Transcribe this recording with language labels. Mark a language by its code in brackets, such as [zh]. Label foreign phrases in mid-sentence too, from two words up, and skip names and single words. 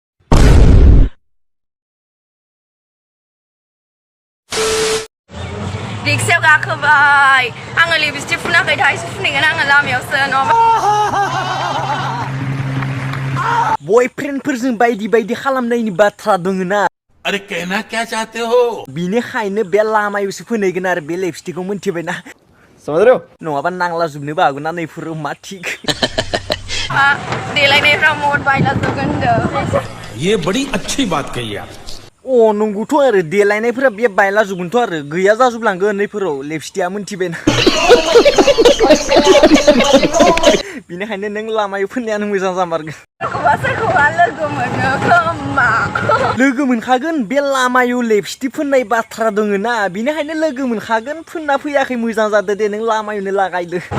[brx] रिक्सायाव गाखोबाय आङो लिपस्टिक फुनाखै दाहायसो फुनहैगोन आङो लामायावसो नङाबा बयफ्रेन्डफोरजों बायदि बायदि खालामनायनि बाथ्रा दङना [hi] अरे कहना क्या चाहते हो [brx] बिनिखायनो बे लामायावसो फुनहैगोन आरो बे लिपस्टिकखौ मोनथिबायना नङाबा नांला जोबनोबो हागौ ना नैफोरो मा थिग देलायनायफ्रा मद बायला जोबगोन होनदों [hi] ये बड़ी अच्छी बात कही आप [brx] अ नंगौथ' आरो देलायनायफोरा बे बायला जोबगोनथ' आरो गैया जाजोबलांगोन नैफोराव लिपस्टिकआ मोनथिबायना बिनिखायनो नों लामायाव फुननायानो मोजां जामारगोन लोगो मोनखागोन बे लामायाव लिपस्टिक फुननाय बाथ्रा दङना बिनिखायनो लोगो मोनखागोन फुनना फैयाखै मोजां जादो दे नों लामायावनो लागायदो